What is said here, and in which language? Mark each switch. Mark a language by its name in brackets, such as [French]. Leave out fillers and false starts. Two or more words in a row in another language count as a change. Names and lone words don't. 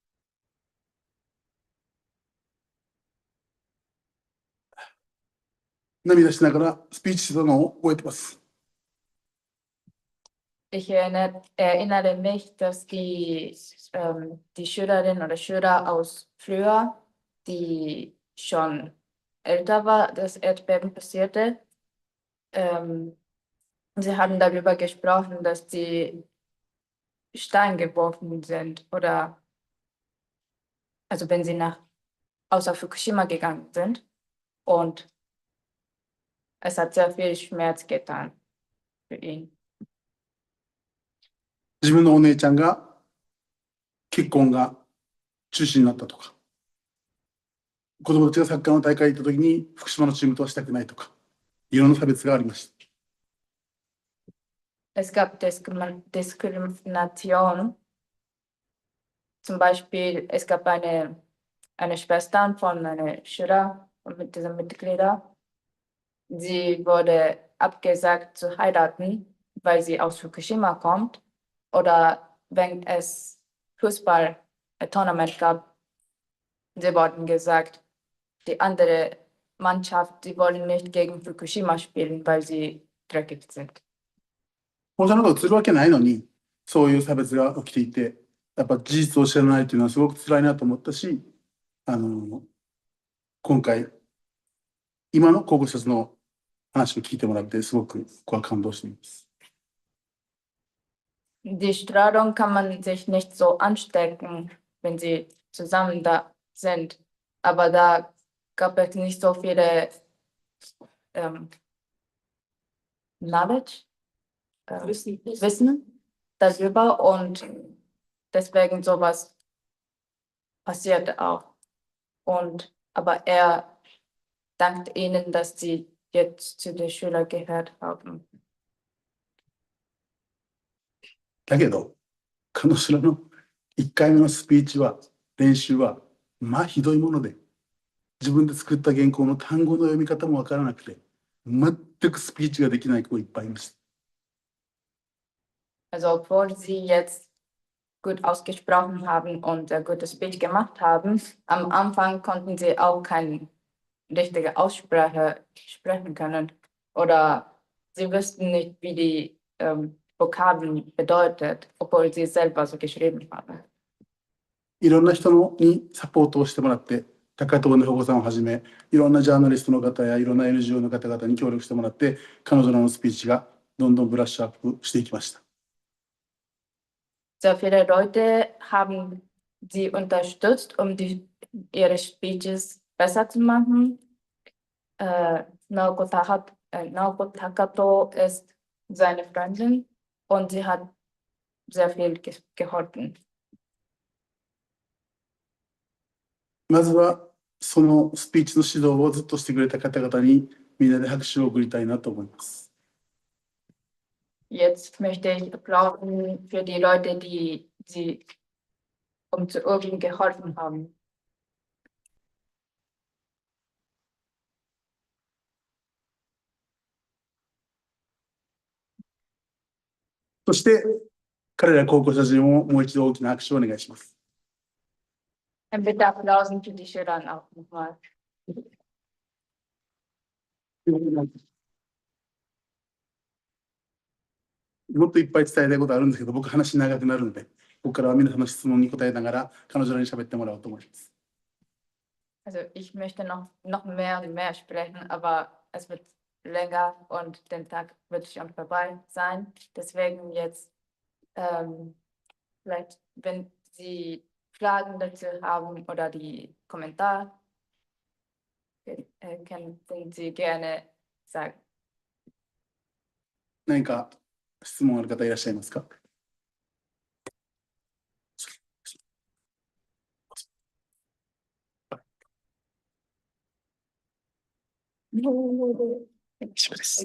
[Japanese] 涙しながらスピーチしてたのを覚えてます。 [German] Ich erinnere mich, dass die Schülerinnen oder Schüler aus früher, die schon älter war, das Erdbeben passierte, sie haben darüber gesprochen, dass die Stein geworfen sind oder also wenn sie außer Fukushima gegangen sind und es hat sehr viel Schmerz getan für ihn. [Japanese] 自分のお姉ちゃんが結婚が中止になったとか、 子供たちがサッカーの大会に行った時に福島のチームとはしたくないとか、いろんな差別がありました。 [German] Es gab Diskrimination. Zum Beispiel, es gab eine Schwester von einer Schüler mit dieser Mitglieder. Sie wurde abgesagt zu heiraten, weil sie aus Fukushima kommt. Oder wenn es Fußball-Tournament gab, sie wurden gesagt, die andere Mannschaft, sie wollen nicht gegen Fukushima spielen, weil sie dreckig sind. [Japanese] 放射能が映るわけないのに、そういう差別が起きていて、やっぱ事実を知らないというのはすごく辛いなと思ったし、今回、今の高校生の話を聞いてもらって、すごく僕は感動しています。 [German] Die Strahlung kann man sich nicht so anstecken, wenn sie zusammen da sind. Aber da gab es nicht so viele Knowledge, Wissen darüber und deswegen sowas passiert auch. Aber er dankt ihnen, dass sie jetzt zu den Schülern gehört haben. [Japanese] だけど、彼女らの1回目のスピーチは、練習は、まあひどいもので、自分で作った原稿の単語の読み方もわからなくて、全くスピーチができない子いっぱいいました。 [German] Also obwohl sie jetzt gut ausgesprochen haben und ein gutes Speech gemacht haben, am Anfang konnten sie auch keine richtige Aussprache sprechen können oder sie wussten nicht, wie die Vokabeln bedeutet, obwohl sie es selber so geschrieben haben. [Japanese] いろんな人にサポートをしてもらって、高藤の保護さんをはじめ、いろんなジャーナリストの方やいろんな NGO の方々に協力してもらって、彼女らのスピーチがどんどんブラッシュアップしていきました。 [German] Sehr viele Leute haben sie unterstützt, ihre Speeches besser zu machen. Naoko Takato ist seine Freundin und sie hat sehr viel geholfen. [Japanese] まずはそのスピーチの指導をずっとしてくれた方々にみんなで拍手を送りたいなと思います。 [German] Jetzt möchte ich applaudieren für die Leute, die sie zu üben geholfen haben. [Japanese] そして彼ら高校生たちにももう一度大きな拍手をお願いします。 [German] Ein bitte Applausen für die Schüler auch nochmal. [Japanese] もっといっぱい伝えたいことあるんですけど、僕話長くなるので、ここからは皆さんの質問に答えながら彼女らに喋ってもらおうと思います。 [German] Also ich möchte noch mehr und mehr sprechen, aber es wird länger und der Tag wird schon vorbei sein. Deswegen jetzt vielleicht, wenn Sie Fragen dazu haben oder die Kommentare, können Sie gerne sagen. [Japanese] 何か質問ある方いらっしゃいますか？日本語で大丈夫です。